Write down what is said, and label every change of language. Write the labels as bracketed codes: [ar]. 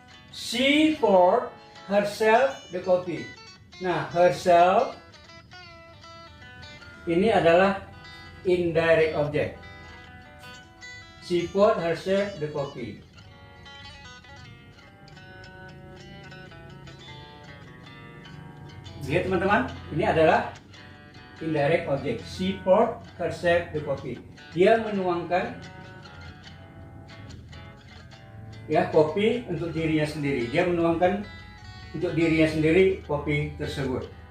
[en] She poured herself the coffee. [id] Nah, herself ini adalah indirect object. [en] She poured herself the coffee. [id] Lihat teman-teman, ini adalah indirect object. [en] She poured herself the coffee. [id] Dia menuangkan, ya, kopi untuk dirinya sendiri. Dia menuangkan untuk dirinya sendiri kopi tersebut.